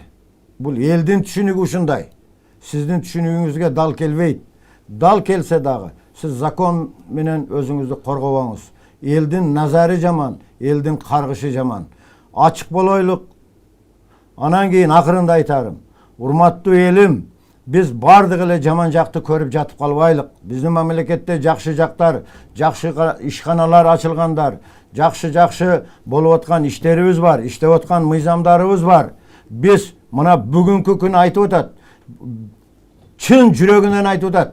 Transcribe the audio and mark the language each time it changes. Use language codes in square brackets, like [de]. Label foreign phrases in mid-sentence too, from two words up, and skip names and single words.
[ky] Бул элдин түшүнүгү ушундай. Сиздин түшүнүгүңүзгө дал келбейт. Дал келсе дагы сиз закон менен өзүңүздү коргобоңуз. Элдин назары жаман, элдин каргышы жаман. Ачык болойлук. Анан кийин акырында айтарым. Урматтуу элим, Biz bardıq ele jaman jakты көрүp жатып калбайлык. Биздин мамлекетте жакшы жактар, жакшы ишканалар ачылгандар, жакшы болуп аткан иштерибиз бар, иштеп аткан мыйзамдарыбыз бар. Biz мына бүгүнкү күн айтып атат. Чын жүрөгүнөн айтып атат.